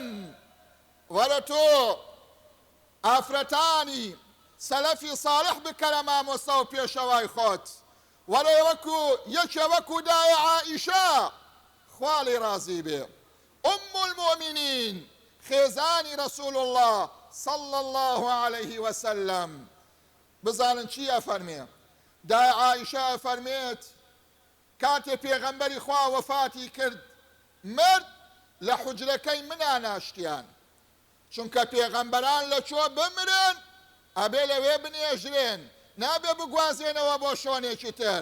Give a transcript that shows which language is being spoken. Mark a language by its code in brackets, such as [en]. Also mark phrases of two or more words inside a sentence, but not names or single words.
[ckb] وەرە تۆ ئافرەتانی سەلەفی ساڵح بکە لە مامۆستا و پێشەوای خۆت. وەرە یەکێ وەکو دایە عائیشە خوا لێی ڕازی بێ، [ar] ئوم المؤمنین، [ckb] خێزانی [ar] رەسوول الله صلى الله عليه وسلم. [ckb] بزانن چی ئەفەرمێ؟ دایە عائیشە ئەفەرمێت کاتێ پێغەمبەری خوا وەفاتی کرد، مرد لە حوجرەکەی منە ناشتیان، چونکە پێغەمبەران لە چۆ بمرن ئەبێ لەوێ بنێژرێن، نابێ بگوازێنەوە بۆ شۆنێکی تر.